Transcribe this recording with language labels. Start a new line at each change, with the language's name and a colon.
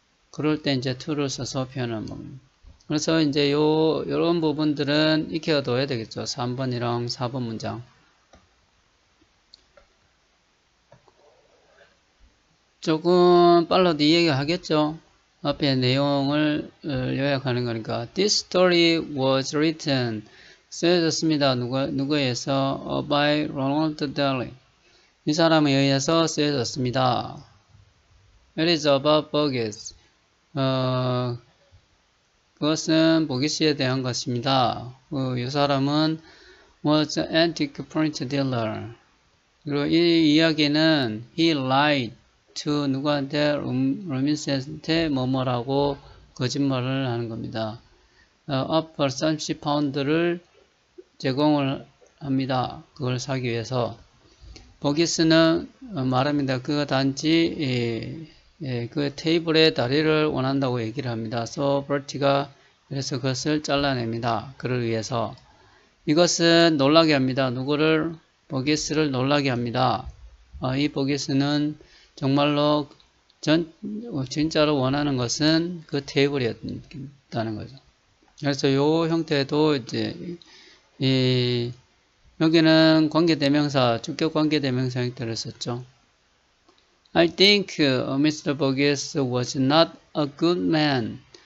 Korean: 그럴 때 이제 to를 써서 표현하는 겁니다. 그래서 이제 요런 부분들은 익혀둬야 되겠죠. 3번이랑 4번 문장. 조금 빨라도 이해하겠죠. 앞에 내용을 요약하는 거니까.
English: This story was written,
Korean: 쓰여졌습니다. 누구에 의해서? by Ronald Daly. 이 사람에 의해서 쓰여졌습니다.
English: It is about Burgess.
Korean: 그것은 보기스에 대한 것입니다. 이 사람은
English: was an antique furniture dealer.
Korean: 그리고 이 이야기는
English: he lied to
Korean: 누구한테? 로빈스한테 뭐뭐라고 거짓말을 하는 겁니다. offer 30파운드를 제공을 합니다. 그걸 사기 위해서. 보기스는 말합니다. 그가 단지 그 테이블에 다리를 원한다고 얘기를 합니다. So 버티가 그래서 그것을 잘라냅니다. 그를 위해서. 이것은 놀라게 합니다. 누구를? 보기스를 놀라게 합니다. 이 보기스는 정말로 진짜로 원하는 것은 그 테이블이었다는 거죠. 그래서 요 형태도 이제 여기는 관계대명사, 주격 관계대명사 형태를 썼죠.
English: I think Mr. Burgess was not a good man.